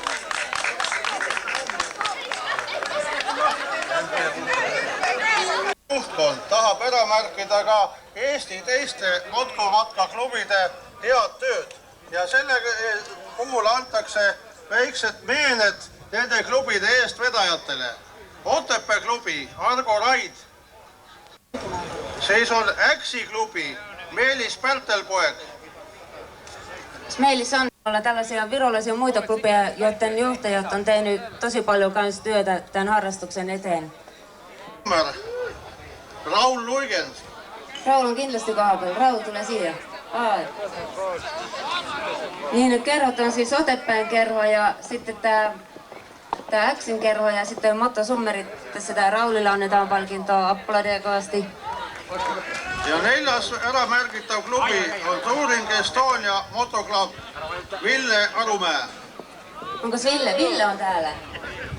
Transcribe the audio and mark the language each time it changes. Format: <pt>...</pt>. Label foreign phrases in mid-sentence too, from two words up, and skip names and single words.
<et>Juhtkond tahab ära märkida ka Eesti teiste motomatkaklubide head tööd ja selle puhul antakse väiksed meened nende klubide eestvedajatele. Otepää klubi Argo Raid, siis on Äksi klubi Meelis Pärtelpoeg.</et> <fi>Meillä on olla tällaisia virolaisia muita klubeja, joiden johtajat on tehnyt tosi paljon kanssa työtä tämän harrastuksen eteen.</fi> <et>Raul Luigens. Raul on kindlasti kohapeal. Raul, tule siia.</et> <fi>Niin, nyt kerhot on siis Otepään kerho ja sitten tää Äksin kerho ja sitten Motto Summerit. Tässä tää Raulille annetaan palkintoa. Appladia kovasti.</fi> <et>Ja neljas ära märgitav klubi on Touring Estonia Motoclub Ville Arumäe.</et> <fi>Onko Ville? Ville on täällä.</fi>